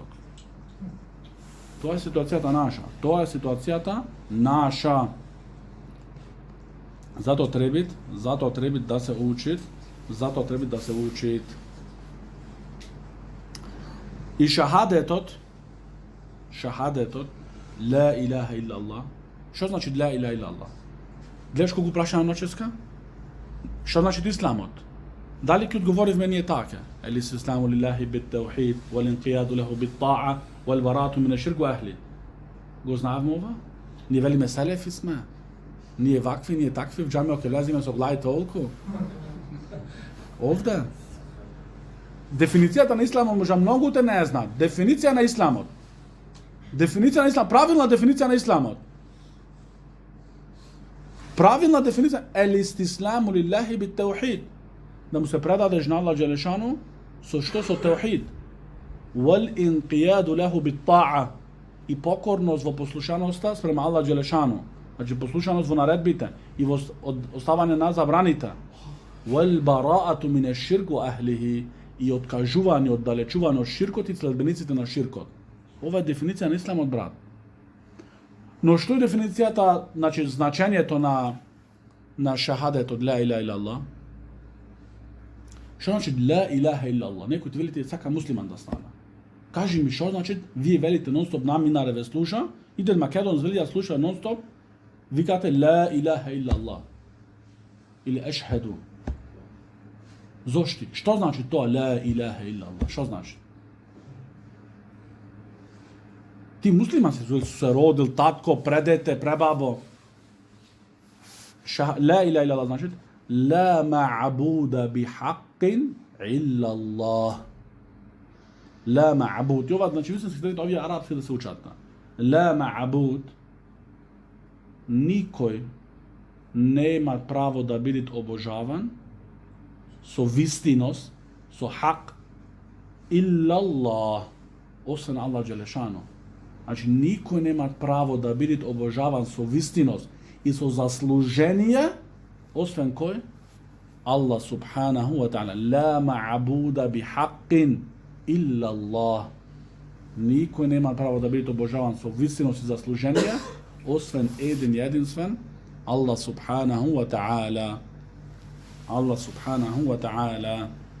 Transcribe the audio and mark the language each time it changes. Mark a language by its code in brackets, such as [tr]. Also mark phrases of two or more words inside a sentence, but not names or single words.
[mk] Тоа е ситуацијата наша. Затоа треба да се учит, И шахадетот, [ar] لا إله إلا الله. [mk] Што значи [ar] لا إله إلا الله? [mk] Гледаш колку прашање ноческа? Што значи исламот? Дали ќе одговоривме ние така? [ar] الإسلام لله بالتوحيد والانقياد له بالطاعة والبراءة من الشرك وأهل. [mk] Го знаевме ова? Ние велиме селефи сме. Ние вакви, ние такви, в џамиот ќе влеземе со глави толку. Овде. Дефиницијата на исламот може многу те не знаат. Дефиниција на исламот. Правилна дефиниција на исламот. Правилна дефиниција [ar] الاستسلام لله بالتوحيد. [mk] Да му се предадеш на Аллах џелешану со што со таухид. [ar] والانقياد له بالطاعة. [mk] И покорност во послушаноста спрема Аллах џелешану. Значи послушаност во наредбите и во оставање на забраните. [ar] والبراءة من الشرك وأهله. [mk] И откажување, оддалечување од ширкот и следбениците на ширкот. Ова е дефиниција на исламот, брат. Но што е дефиницијата, значи значењето на шахадетот [ar] لا إله إلا الله? [mk] Што значи [ar] لا إله إلا الله? [mk] Некој ти велите сака муслиман да стане. Кажи ми што значи, вие велите нон-стоп наминаре ве слуша, идет Македон вели да слуша нон-стоп, викате [ar] لا إله إلا الله. [mk] Или ашхаду. Зошти? Што значи тоа [ar] لا إله إلا الله? [mk] Што значи? Ти муслиман се родил, татко, предете, пребабо. [ar] لا إله إلا الله значи لا معبود بحق إلا الله. لا معبود. [mk] Ова значи вистински треба овие арапски да се учат. [ar] لا معبود. [mk] Никој нема право да биде обожаван со вистиност, со хак, [ar] إلا الله, [mk] освен Аллах џелешану. Значи, никој нема право да биде обожаван со вистиност и со заслужение, освен кој? [ar] الله سبحانه وتعالى. لا معبود بحق إلا الله. [mk] Никој нема право да биде обожаван со вистиност и заслужение, освен еден и единствен, [ar] الله سبحانه وتعالى. الله سبحانه وتعالى.